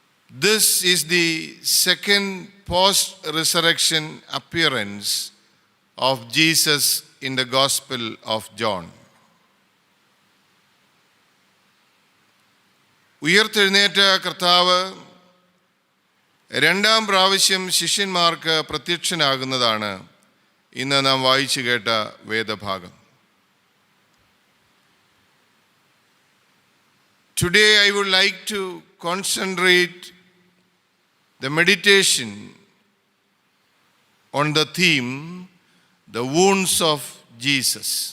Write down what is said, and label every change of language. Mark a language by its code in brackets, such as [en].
[en] This is the second post-resurrection appearance of Jesus in the Gospel of John. [ml] ഉയർത്തെഴുന്നേറ്റ കർത്താവ് രണ്ടാം പ്രാവശ്യം ശിഷ്യന്മാർക്ക് പ്രത്യക്ഷനാകുന്നതാണ് ഇന്ന് നാം വായിച്ചു കേട്ട വേദഭാഗം. [en] Today I would like to concentrate the meditation on the theme, the wounds of Jesus.